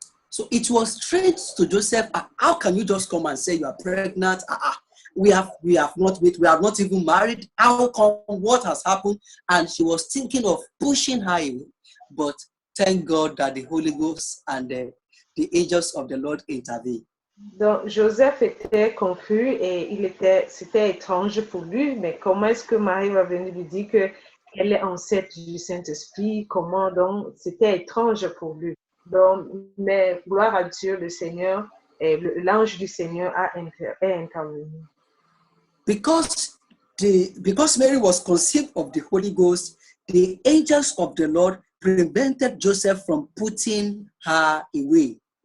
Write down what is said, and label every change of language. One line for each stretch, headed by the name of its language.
English: So it was strange to Joseph. How can you just come and say you are pregnant? We have not even married. How come? What has happened? And she was thinking of pushing her away, but thank God that the Holy Ghost and the angels of the Lord intervened.
French: Donc Joseph était confus et c'était étrange pour lui. Mais comment est-ce que Marie va venir lui dire qu'elle est enceinte du Saint-Esprit? Comment donc? C'était étrange pour lui. Donc, mais gloire à Dieu, le Seigneur, l'ange du Seigneur est intervenu.
English: Because Mary was conceived of the Holy Ghost, the angels of the Lord prevented Joseph from putting her away.